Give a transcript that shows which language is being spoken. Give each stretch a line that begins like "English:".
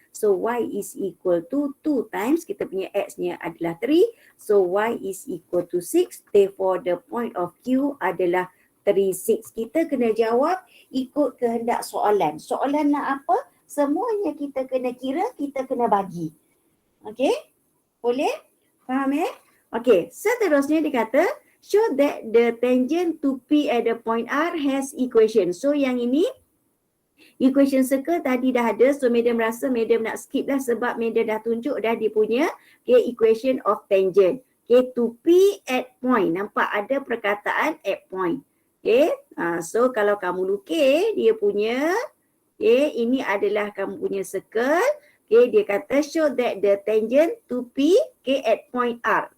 English: So y is equal to 2 times
Malay: kita punya x-nya adalah
English: 3. So y is equal to 6. Therefore the point of Q
Malay: adalah
English: 3, 6.
Malay: Kita kena jawab ikut kehendak soalan. Soalan nak apa? Semuanya kita kena kira, kita kena bagi. Okay? Boleh? Faham Okay, seterusnya dia kata,
English: show that the tangent to P at the point R has equation.
Malay: So yang ini, equation circle tadi dah ada. So madam rasa madam nak skip lah sebab madam dah tunjuk dah dia punya, okay, equation of tangent.
English: Okay, to P at point.
Malay: Nampak ada perkataan
English: at point.
Malay: Okay, so kalau kamu lukis dia punya, okay, ini adalah kamu punya circle.
English: Okay,
Malay: dia kata
English: show that the tangent to P, okay, at point R.